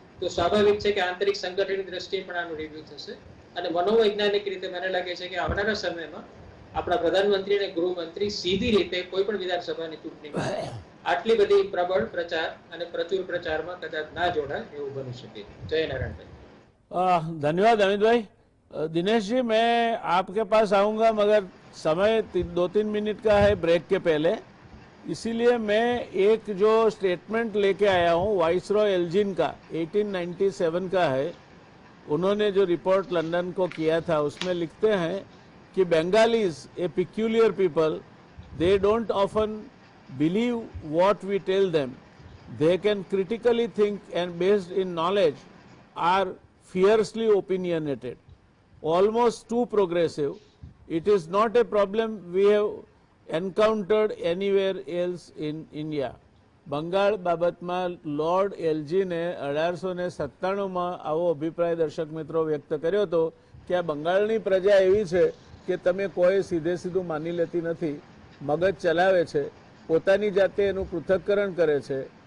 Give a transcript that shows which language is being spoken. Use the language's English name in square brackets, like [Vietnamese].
[Gujarati] તો સ્વાભાવિક છે કે આંતરિક સંગઠનની દ્રષ્ટિએ પણ આનું રિવ્યુ થશે. અને મનોવૈજ્ઞાનિક રીતે મને લાગે છે કે આવનારા સમયમાં આપણા પ્રધાનમંત્રી અને ગૃહમંત્રી સીધી રીતે કોઈ પણ વિધાનસભાની ચૂંટણીમાં આટલી બધી પ્રબળ પ્રચાર અને પ્રચુર પ્રચારમાં કદાચ ના જોડાય એવું બની શકે. જય નારાयण. [Hindi] धन्यवाद अमित भाई. दिनेश जी, मैं आपके पास आऊंगा मगर समय 2-3 मिनट का है ब्रेक के पहले, इसीलिए मैं एक जो स्टेटमेंट लेके आया हूँ वाइसरॉय एल्जिन का 1897 का है. उन्होंने जो रिपोर्ट लंदन को किया था उसमें लिखते हैं कि [English] Bengalis a peculiar people, they don't often believe what we tell them, they can critically think and based in knowledge are fiercely opinionated, almost too progressive. It is not a problem we have encountered anywhere else in India. [Gujarati] Bengal બાબતમાં lord એલ્જીને 1897માં આવો અભિપ્રાય દર્શક મિત્રો વ્યક્ત કર્યો હતો કે આ બંગાળની પ્રજા એવી છે કે તમે કોઈ સીધે સીધું માની લેતી નથી, મગજ ચલાવે છે, પોતાની જાતે એનું પૃથક્કરણ કરે છે